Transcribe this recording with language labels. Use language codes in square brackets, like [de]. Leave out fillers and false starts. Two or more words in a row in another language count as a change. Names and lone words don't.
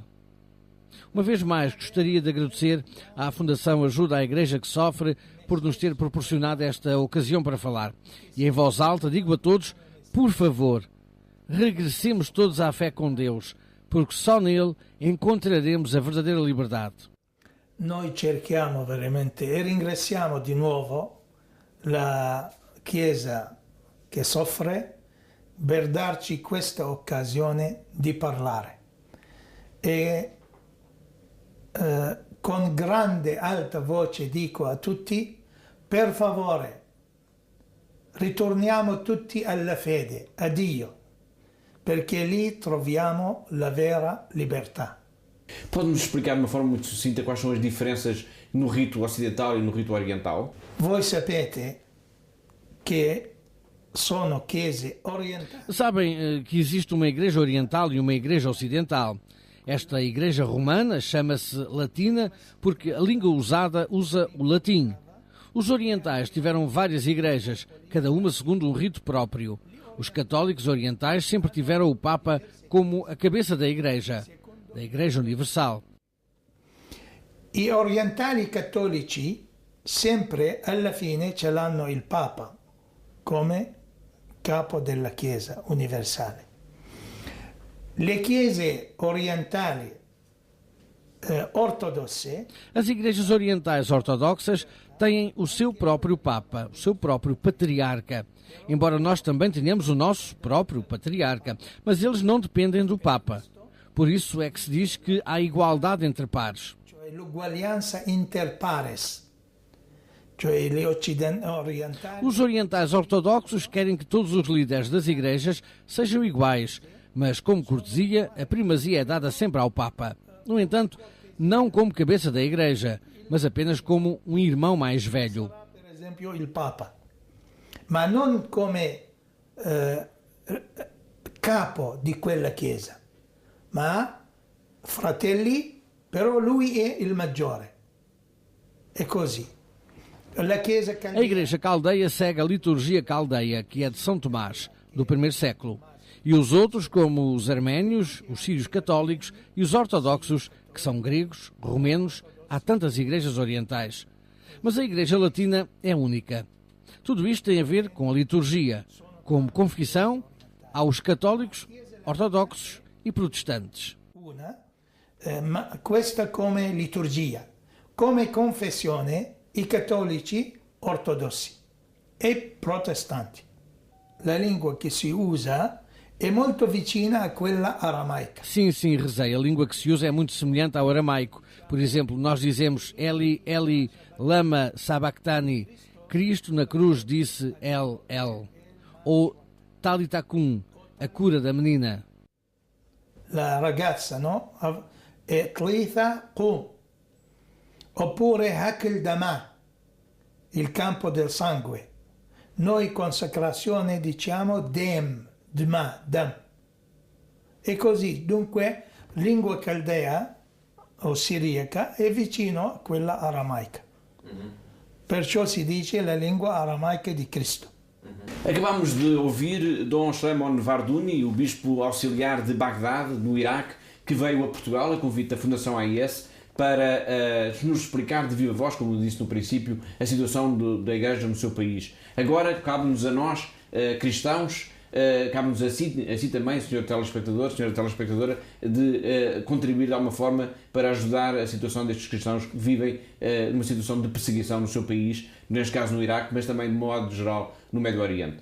[pt] Uma vez mais, gostaria de agradecer à Fundação Ajuda à Igreja que Sofre por nos ter proporcionado esta ocasião para falar. E em voz alta digo a todos, por favor, regressemos todos à fé com Deus, porque só nele encontraremos a verdadeira liberdade. [it] Noi cerchiamo veramente e ringraziamo di nuovo la Chiesa che soffre per darci questa occasione di parlare. E con grande alta voce dico a tutti, per favore, ritorniamo tutti alla fede, a Dio, perché lì troviamo la vera libertà. [pt] Pode-nos explicar de uma forma muito sucinta quais são as diferenças no rito ocidental e no rito oriental? [it] Voi sapete che sono chiese orientali. [pt] Sabem que existe uma igreja oriental e uma igreja ocidental. Esta igreja romana chama-se latina porque a língua usada usa o latim. Os orientais tiveram várias igrejas, cada uma segundo um rito próprio. Os católicos orientais sempre tiveram o Papa como a cabeça da Igreja Universal. [it] I orientali cattolici sempre alla fine ce l'hanno il Papa come capo della Chiesa universale. Le chiese orientali ortodosse. [pt] As igrejas orientais ortodoxas têm o seu próprio Papa, o seu próprio Patriarca. Embora nós também tenhamos o nosso próprio Patriarca, mas eles não dependem do Papa. Por isso é que se diz que há igualdade entre pares. [it] Cioè l'uguaglianza [la] inter pares. [it] Cioè gli orientali. [pt] Os orientais ortodoxos querem que todos os líderes das igrejas sejam iguais, mas como cortesia, a primazia é dada sempre ao Papa. No entanto, não como cabeça da igreja, mas apenas como um irmão mais velho. [it] Per esempio il Papa, ma non come capo di quella chiesa, ma fratelli, però lui è il maggiore. È così. La chiesa [pt] A igreja caldeia segue a liturgia caldeia, que é de São Tomás, do primeiro século. E os outros, como os arménios, os sírios católicos e os ortodoxos, que são gregos, romenos, há tantas igrejas orientais. Mas a igreja latina é única. Tudo isto tem a ver com a liturgia, como confissão aos católicos, ortodoxos e protestantes. [it] Ma questa come liturgia, come confessione i cattolici ortodossi e protestanti. La lingua che si usa [pt] é muito [it] vicina a quella aramaica. [pt] Sim, rezei. A língua que se usa é muito semelhante ao aramaico. Por exemplo, nós dizemos [arc] Eli, Eli, lama sabachthani. [pt] Cristo na cruz disse El, El. Ou [arc] Talita Kum, [pt] a cura da menina. [it] La ragazza, no? È [arc] Tlitha Kum. [it] Oppure [arc] Hakel Dama, [it] il campo del sangue. Noi consacrazione diciamo Dem. Dam. E così, dunque, lingua caldea o siriaca è vicino a quella aramaica. Perciò si dice la lingua aramaica di Cristo. [pt] Acabámos de ouvir Dom Shlomo Vardouni, o bispo auxiliar de Bagdade, no Iraque, que veio a Portugal a convite da Fundação AIS para nos explicar de viva voz, como eu disse no princípio, a situação da Igreja no seu país. Agora, cabe-nos a nós, cristãos, cabe-nos a si também, senhor telespectador, senhora telespectadora, de contribuir de alguma forma para ajudar a situação destes cristãos que vivem numa situação de perseguição no seu país, neste caso no Iraque, mas também de modo geral no Médio Oriente.